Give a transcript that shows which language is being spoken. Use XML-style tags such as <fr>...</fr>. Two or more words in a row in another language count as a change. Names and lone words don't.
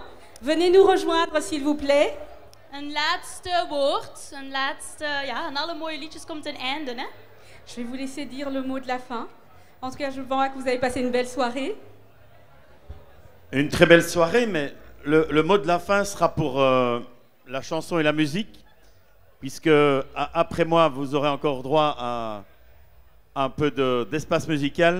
<fr>Venez nous rejoindre, s'il vous plaît.</fr> <nl>Een laatste woord, een alle mooie liedjes komt een einde, hè?</nl> <fr>Je vais vous laisser dire le mot de la fin. En tout cas, je vois que vous avez passé une belle soirée. Une très belle soirée, mais le mot de la fin sera pour la chanson et la musique, puisque après moi, vous aurez encore droit à un peu d'espace musical.</fr>